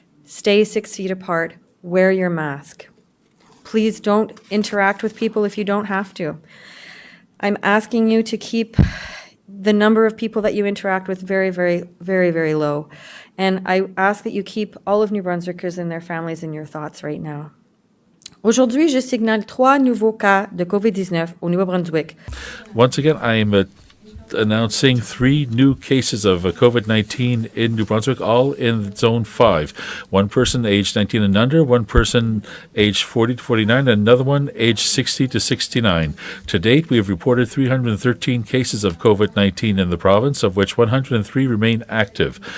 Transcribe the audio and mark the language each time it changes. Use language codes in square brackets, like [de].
[en] Stay 6 feet apart, wear your mask. Please don't interact with people if you don't have to. I'm asking you to keep the number of people that you interact with very, very, very, very low. And I ask that you keep all of New Brunswickers and their families in your thoughts right now. [fr] Aujourd'hui, je signale 3 nouveaux cas de COVID-19 au Nouveau-Brunswick. [en] Once again, I am announcing 3 new cases of COVID-19 in New Brunswick, all in Zone 5. One person aged 19 and under, one person aged 40 to 49, and another one aged 60 to 69. To date, we have reported 313 cases of COVID-19 in the province, of which 103 remain active.